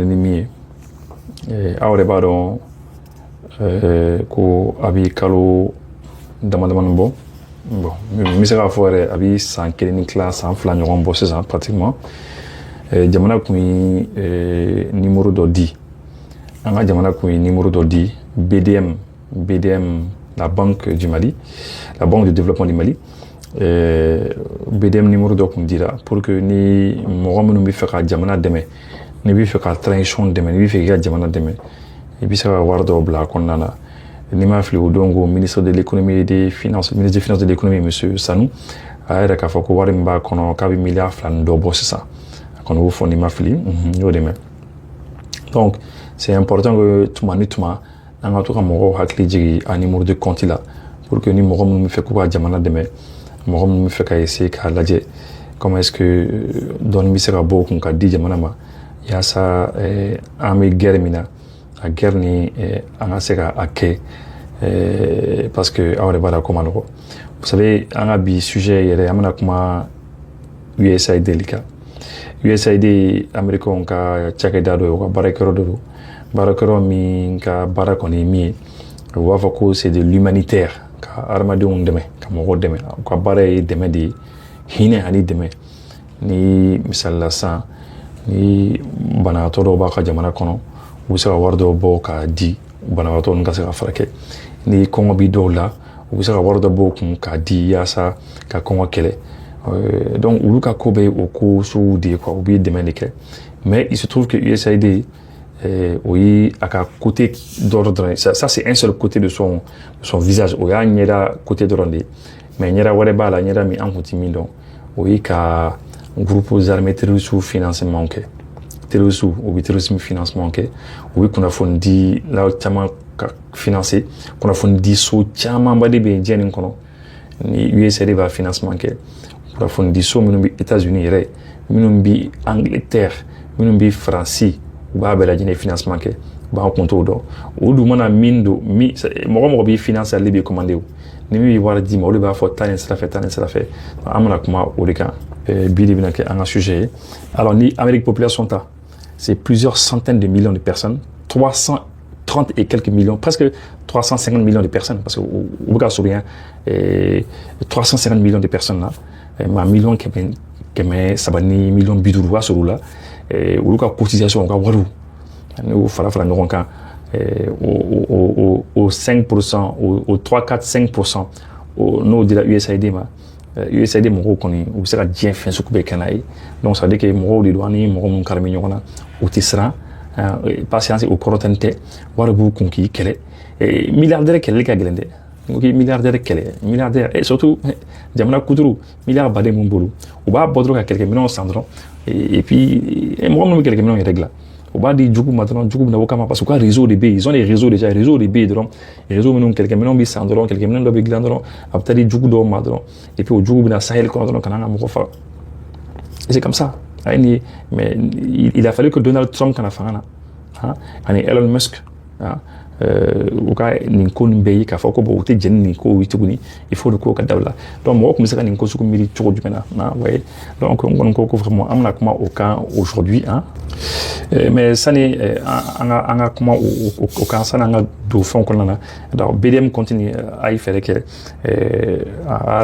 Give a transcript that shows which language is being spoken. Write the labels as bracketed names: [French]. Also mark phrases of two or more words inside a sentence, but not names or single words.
[Bambara] ni min ye aw yɛrɛ b'a dɔn ko a bɛ kalo damadamanin bɔ bon n bɛ se k'a fɔ yɛrɛ a bɛ san 1 ni tila san 2 ɲɔgɔn bɔ sisan pratiquement jamana kun ye numéro dɔ di an ka jamana kun ye numéro dɔ di BDM la Banque du Mali la Banque de développement du Mali BDM numéro dɔ kun dira [French] pour que [Bambara] ni mɔgɔ minnu bɛ fɛ ka jamana dɛmɛ ni bɛ fɛ ka transition dɛmɛ ni bɛ fɛ k'i ka jamana dɛmɛ i bɛ se ka wari dɔw bila a kɔnɔna na ni m'a fili o don ko [French] ministre de l'économie et des finances de l'économie [Bambara] monsieur Sanu a yɛrɛ k'a fɔ ko wari min b'a kɔnɔ k'a bɛ miliyari 2 ni dɔ bɔ sisan a kɔni y'o fɔ ni ma fili n y'o de mɛn [French] donc c'est important que [Bambara] tuma ni tuma an ka to ka mɔgɔw hakili jigin a [French] numéro de compte [Bambara] la [French] pour que [Bambara] ni mɔgɔ minnu bɛ fɛ k'u ka jamana dɛmɛ mɔgɔ minnu bɛ fɛ ka essayer k'a lajɛ [French] comment est-ce que [Bambara] dɔɔni bɛ se ka bɔ o kun ka di jamana ma yaasa an bɛ guerre min na a guerre ni an ka se ka a kɛ [French] parce que [Bambara] aw yɛrɛ b'a la ko ma nɔgɔ [French] vous savez [Bambara] an ka bi sujet yɛrɛ an bɛna kuma USAID de kan USAID américain ka cakɛda dɔ ye o ka baarakɛyɔrɔ dɔ don baarakɛyɔrɔ min ka baara kɔni ye min ye u b'a fɔ ko [French] c'est de l'humanitaire [Bambara] ka adamadenw dɛmɛ ka mɔgɔw dɛmɛ u ka baara ye dɛmɛ de ye hinɛ ani dɛmɛ ni misalila sisan ni banabagatɔ dɔw b'a ka jamana kɔnɔ u bɛ se ka wari dɔw bɔ k'a di banabagatɔ ninnu ka se ka furakɛ ni kɔngɔ bɛ dɔw la u bɛ se ka wari dɔ bɔ o kun k'a di yaasa ka kɔngɔ kɛlɛ donc olu ka ko bɛ o ko sugu de ye quoi u bɛ dɛmɛ de kɛ [French] mais il se trouve que [Bambara] USAID o ye a ka côté dɔ dɔrɔn [French] ça c'est un seul côté de son visage [Bambara] o y'a ɲɛda côté dɔrɔn de ye mais ɲɛda wɛrɛ b'a la ɲɛda min an kun tɛ min dɔn o ye ka [French] groupes armés terroristes financement [Bambara] kɛ terroristes u bɛ [French] terrorisme financement [Bambara] kɛ u bɛ kunnafoni di la caman ka financer kunnafoni di so camanba de bɛ yen diɲɛ nin kɔnɔ ni USAID b'a financement kɛ kunnafoni di so minnu bɛ États-Unis yɛrɛ minnu bɛ Angleterre minnu bɛ Faransi u b'a bɛɛ lajɛlen financement kɛ u b'an kun t'o dɔn o dun mana min don mɔgɔ b'i financer ale b'i commander o ni mi wara di ma olu b'a fɔ taa nin sira fɛ an bɛna kuma o de kan bi de bɛna kɛ an ka sujet ye alors ni Amérique population ta [French] c'est plusieurs centaines de millions de personnes 330 et quelques millions presque 350 millions de personnes parce que [Bambara] au bɛ ka surun [French] 350 millions de personnes là [Bambara] ma million kɛmɛ saba ni million 50 b'a sɔrɔ o la olu ka cotisation u ka wariw n'u fara ɲɔgɔn kan [French] au 5%, au 3, 4, 5%, [Bambara] n'o dira USAID ma. USAID mɔgɔw kɔni u bɛ se ka diɲɛ fɛn sugu bɛɛ kɛ n'a ye [French] donc ça veut dire que [Bambara] mɔgɔw de don ani mɔgɔ minnu karimi ɲɔgɔn na u tɛ siran patience o kɔrɔ tɛ tɛ wari b'u kun k'i kɛlɛ milliardaire kɛlɛli ka gɛlɛn dɛ n ko k'i milliardaire kɛlɛ milliardaire [French] et surtout [Bambara] jamana kuturu milliard baden mun bolo u b'a bɔ dɔrɔn ka kɛlɛkɛminɛnw san dɔrɔn [French] et puis [Bambara] mɔgɔ minnu bɛ kɛlɛkɛminɛnw yɛrɛ dilan u b'a di jugu ma dɔrɔn jugu bɛ na o kama [French] parce que [Bambara] u ka réseau de bɛ yen [French] ils ont des réseaux déjà [Bambara] réseau de bɛ yen dɔrɔn réseau minnu kɛlɛkɛminɛnw bɛ san dɔrɔn kɛlɛkɛminɛn dɔ bɛ dilan dɔrɔn a bɛ taa di jugu dɔw ma dɔrɔn [French] et puis [Bambara] o jugu bɛ na Sahel kɔnɔ dɔrɔn ka na an ka mɔgɔ faga [French] et c'est comme ça mais il a fallu que [Bambara] Donald Trump kana fanga na ani Elon Musk u ka nin ko nin bɛɛ ye k'a fɔ ko bon u tɛ jɛn nin ko ye tuguni [French] il faut [Bambara] de ko ka dabila donc mɔgɔ tun bɛ se ka nin ko sugu miiri cogo jumɛn na [French] ouais donc [Bambara] n kɔni ko vraiment an bɛna kuma o kan aujourd'hui mais sani an ka kuma o kan sani an ka don fɛnw kɔnɔna na donc BDM continue a ye fɛɛrɛ kɛ a